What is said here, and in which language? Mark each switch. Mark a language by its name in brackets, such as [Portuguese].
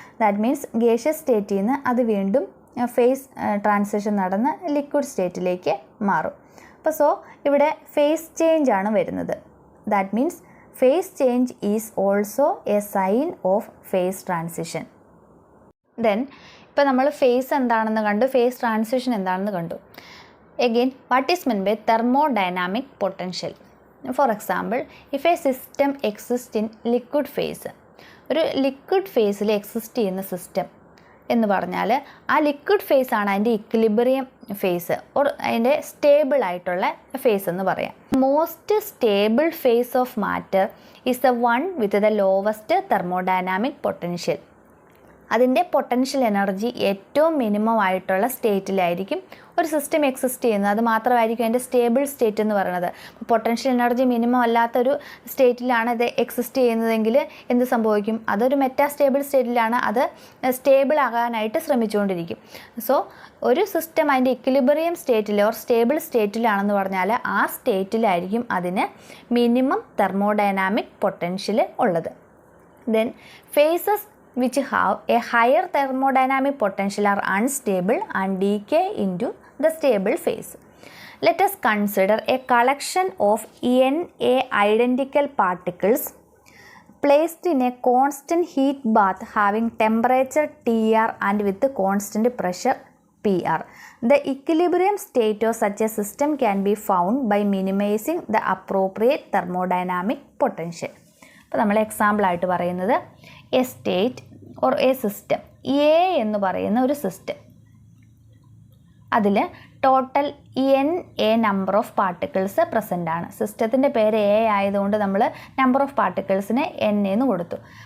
[Malayalam] That means gaseous സ്റ്റേറ്റിൽ നിന്ന് അത് വീണ്ടും ഫേസ് ട്രാൻസിഷൻ നടന്ന് ലിക്വിഡ് സ്റ്റേറ്റിലേക്ക് മാറും. അപ്പോൾ സോ ഇവിടെ ഫേസ് ചേഞ്ച് ആണ് വരുന്നത്. [English] That means phase change is also a sign of phase transition. [Malayalam] Then ഇപ്പോൾ നമ്മൾ ഫേസ് എന്താണെന്ന് കണ്ടു, ഫേസ് ട്രാൻസിഷൻ എന്താണെന്ന് കണ്ടു. [English] Again, what is meant by thermodynamic potential? For example, if a system exists in liquid phase, [Malayalam] ഒരു liquid ഫേസിൽ exist ചെയ്യുന്ന system എന്ന് പറഞ്ഞാൽ ആ ലിക്വിഡ് ഫേസ് ആണ് അതിൻ്റെ ഇക്വിലിബ്രിയം ഫേസ് ഓർ അതിൻ്റെ സ്റ്റേബിൾ ആയിട്ടുള്ള ഫേസ് എന്ന് പറയാം. [English] Most stable phase of matter is the one with the lowest thermodynamic potential. [Malayalam] അതിൻ്റെ പൊട്ടൻഷ്യൽ എനർജി ഏറ്റവും മിനിമം ആയിട്ടുള്ള സ്റ്റേറ്റിലായിരിക്കും ഒരു സിസ്റ്റം എക്സിസ്റ്റ് ചെയ്യുന്നത്. അത് മാത്രമായിരിക്കും അതിൻ്റെ സ്റ്റേബിൾ സ്റ്റേറ്റ് എന്ന് പറയുന്നത്. പൊട്ടൻഷ്യൽ എനർജി മിനിമം അല്ലാത്തൊരു സ്റ്റേറ്റിലാണ് ഇത് എക്സിസ്റ്റ് ചെയ്യുന്നതെങ്കിൽ എന്ത് സംഭവിക്കും? അതൊരു മെറ്റാസ്റ്റേബിൾ സ്റ്റേറ്റിലാണ്, അത് സ്റ്റേബിൾ ആകാനായിട്ട് ശ്രമിച്ചുകൊണ്ടിരിക്കും. സോ ഒരു സിസ്റ്റം അതിൻ്റെ ഇക്വിലിബ്രിയം സ്റ്റേറ്റിൽ ഓർ സ്റ്റേബിൾ സ്റ്റേറ്റിലാണെന്ന് പറഞ്ഞാൽ ആ സ്റ്റേറ്റിലായിരിക്കും അതിന് മിനിമം തെർമോഡൈനാമിക് പൊട്ടൻഷ്യൽ ഉള്ളത്. [English] Then phases which have a higher thermodynamic potential are unstable and decay into the stable phase. Let us consider a collection of Na identical particles placed in a constant heat bath having temperature Tr and with constant pressure Pr. The equilibrium state of such a system can be found by minimizing the appropriate thermodynamic potential. [Malayalam] അപ്പോൾ നമ്മൾ എക്സാമ്പിളായിട്ട് പറയുന്നത് A state or A system A എന്ന് പറയുന്ന ഒരു system, അതിൽ total A number of particles present ആണ്. സിസ്റ്റത്തിൻ്റെ പേര് എ ആയതുകൊണ്ട് നമ്മൾ നമ്പർ ഓഫ് പാർട്ടിക്കിൾസിന് എന്ന് കൊടുത്തു.